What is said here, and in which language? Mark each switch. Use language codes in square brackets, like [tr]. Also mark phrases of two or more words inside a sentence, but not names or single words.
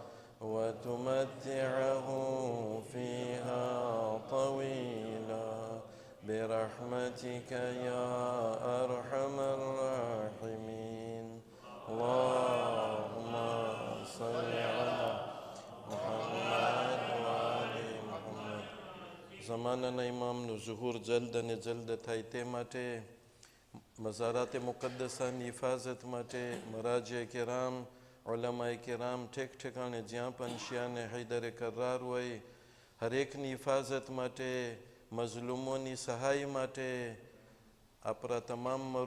[ar] وتمتعه فيها طويلا برحمتك يا أرحم الراحمين. اللهم صل على محمد وآل محمد. [gu] ज़मानाना इमामનું ઝુહુર જલ્દ અને જલ્દ થાય તે માટે મઝારાતે મુકદ્દસાની હિફાજત માટે મરાજે કિરામ ઉલમાએ કિરામ ઠેક ઠેકાણે જ્યાં પણ શિયાને હૈદરે કરાર હોય હરેકની હિફાજત માટે મઝલુમોની સહાય માટે આપણા તમામ